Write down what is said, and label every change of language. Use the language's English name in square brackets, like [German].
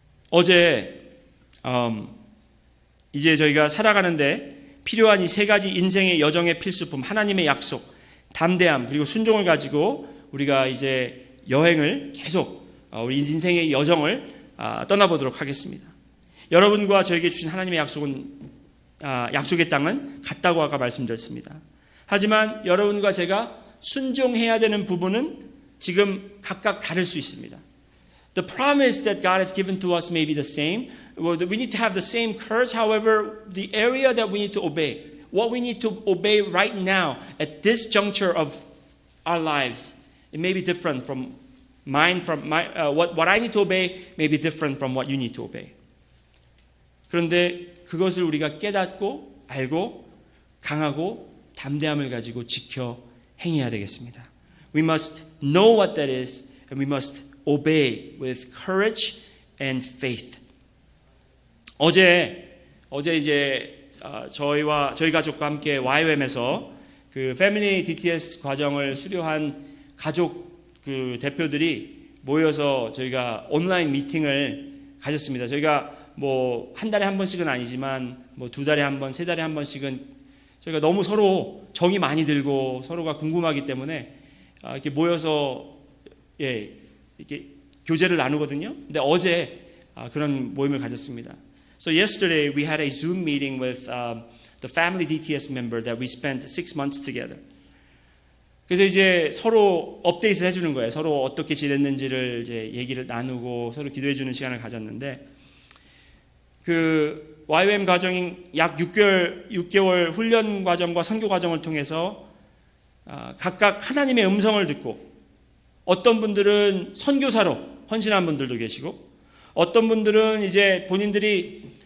[Korean] 어제 이제 저희가 살아가는데 필요한 이 세 가지 인생의 여정의 필수품 하나님의 약속, 담대함 그리고 순종을 가지고 우리가 이제 여행을 계속 우리 인생의 여정을 떠나보도록 하겠습니다. 여러분과 저에게 주신 하나님의 약속의 땅은 같다고 아까 말씀드렸습니다. 하지만 여러분과 제가 순종해야 되는 부분은 지금 각각 다를 수 있습니다. [English] The promise that God has given to us may be the same. We need to have the same courage. However, the area that we need to obey, what we need to obey right now at this juncture of our lives, it may be different from what I need to obey may be different from what you need to obey. [Korean] 그런데 그것을 우리가 깨닫고 알고 강하고 담대함을 가지고 지켜 행해야 되겠습니다. [English] We must know what that is and we must obey with courage and faith. [Korean] 어제 이제 저희 가족과 함께 YWM에서 그 패밀리 DTS 과정을 수료한 가족 그 대표들이 모여서 저희가 온라인 미팅을 가졌습니다. 저희가 뭐 한 달에 한 번씩은 아니지만 뭐 두 달에 한 번, 세 달에 한 번씩은 저희가 너무 서로 정이 많이 들고 서로가 궁금하기 때문에 이렇게 모여서 이렇게 교제를 나누거든요. 근데 어제 그런 모임을 가졌습니다. [English] So yesterday we had a Zoom meeting with the family DTS member that we spent 6 months together. [Korean] 그래서 이제 서로 업데이트를 해주는 거예요. 서로 어떻게 지냈는지를 이제 얘기를 나누고 서로 기도해주는 시간을 가졌는데, 그 YWAM 과정인 약 6개월 훈련 과정과 선교 과정을 통해서 각각 하나님의 음성을 듣고, 어떤 분들은 선교사로 헌신한 분들도 계시고, 어떤 분들은 이제 본인들이